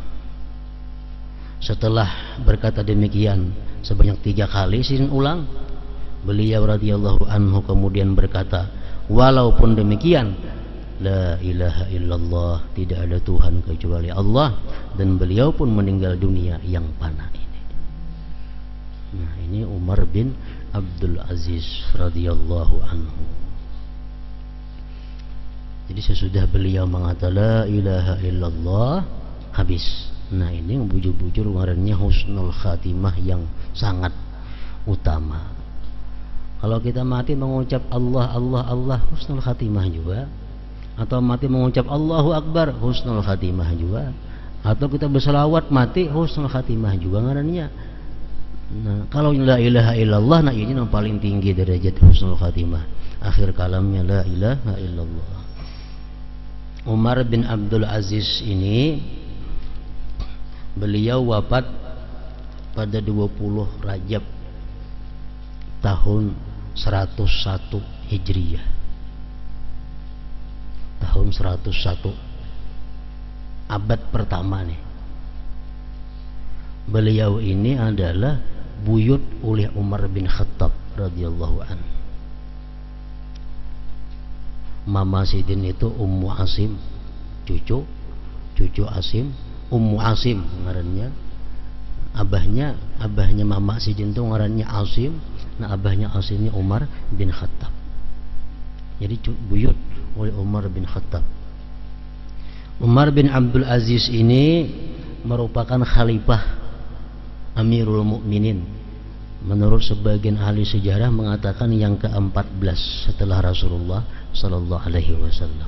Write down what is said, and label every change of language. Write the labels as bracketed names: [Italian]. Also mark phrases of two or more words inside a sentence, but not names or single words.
[Indonesian] Setelah berkata demikian sebanyak 3 kali sin ulang, beliau [Arabic] رضي الله عنه [Indonesian] kemudian berkata, walaupun demikian, [Arabic] لا إله إلا الله, [Indonesian] tidak ada Tuhan kecuali Allah, dan beliau pun meninggal dunia yang fana ini. Nah, ini Umar bin Abdul Aziz [Arabic] رضي الله عنه. [Indonesian] Jadi sesudah beliau mengatakan [Arabic] لا إله إلا الله, [Indonesian] habis. [Banjar] Nah, ini bujur-bujur ngarannya [Arabic] حسن الخاتمة [Banjar] yang sangat utama. Kalau kita mati mengucap [Arabic] الله الله الله, حسن الخاتمة [Banjar] juga. Atau mati mengucap [Arabic] الله أكبر, حسن الخاتمة [Banjar] juga. Atau kita berselawat mati, [Arabic] حسن الخاتمة [Banjar] juga ngarannya. [Indonesian] Nah, kalau [Arabic] لا إله إلا الله, [Indonesian] nah ini yang paling tinggi derajat [Arabic] حسن الخاتمة. [Indonesian] Akhir kalamnya [Arabic] لا إله إلا الله. [Indonesian] Umar bin Abdul Aziz ini beliau wafat pada 20 Rajab tahun 101 Hijriyah. Tahun 101 abad pertama nih. [Banjar] Beliau ini adalah buyut oleh Umar bin Khattab [Arabic] رضي الله عنه. [Banjar] Mama Sidin itu Ummu Asim, cucu Asim, Ummu Asim ngarannya. Abahnya Mama Sidin itu ngarannya Asim. Nah, abahnya Asimnya Umar bin Khattab. Jadi buyut oleh Umar bin Khattab. [Indonesian] Umar bin Abdul Aziz ini merupakan khalifah [Arabic] أمير المؤمنين. [Indonesian] Menurut sebagian ahli sejarah mengatakan yang ke-14 setelah Rasulullah [Arabic] صلى الله عليه وسلم.